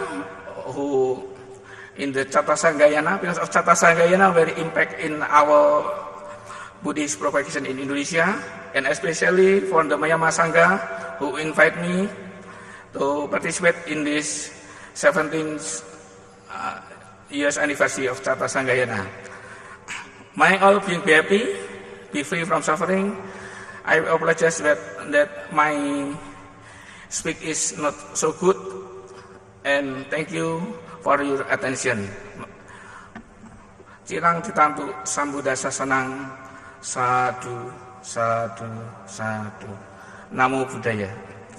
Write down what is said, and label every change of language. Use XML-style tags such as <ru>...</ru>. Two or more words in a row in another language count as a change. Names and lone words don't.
<en>who in the Cata Sanggayana, because of Cata Sanggayana very impact in our Buddhist propagation in Indonesia, and especially for the Mayama Sangha who invite me to participate in this 17th years anniversary of Cata Sanggayana. May all being happy, be free from suffering. I apologize that my speak is not so good, and thank you for your attention.</en> <pi>Cirang ditantu sambudasa senang. Sadu, sadu, sadu. Namo Buddhaya.</pi>